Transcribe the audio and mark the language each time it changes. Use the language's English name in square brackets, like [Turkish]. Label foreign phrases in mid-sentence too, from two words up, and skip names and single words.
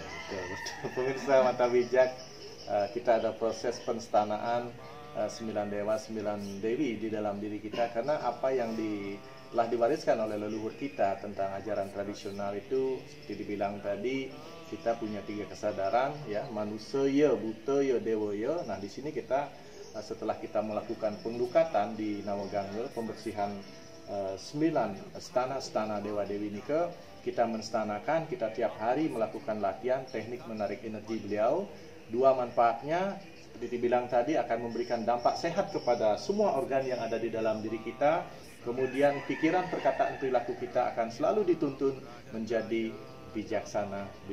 [Indonesian] Pemirsa Mata Bijak, kita ada proses penstanaan 9 dewa 9 dewi di dalam diri kita, karena apa yang telah diwariskan oleh leluhur kita tentang ajaran tradisional itu seperti dibilang tadi, kita punya 3 kesadaran ya, manusia, budaya, dewa. Nah, di sini kita setelah kita melakukan pengelukatan di Nawagangil, pembersihan 9 stana dewa dewi ini, kita menstanakan, kita tiap hari melakukan latihan teknik menarik energi beliau. 2 manfaatnya seperti dibilang tadi, akan memberikan dampak sehat kepada semua organ yang ada di dalam diri kita. Kemudian pikiran, perkataan, perilaku kita akan selalu dituntun menjadi bijaksana.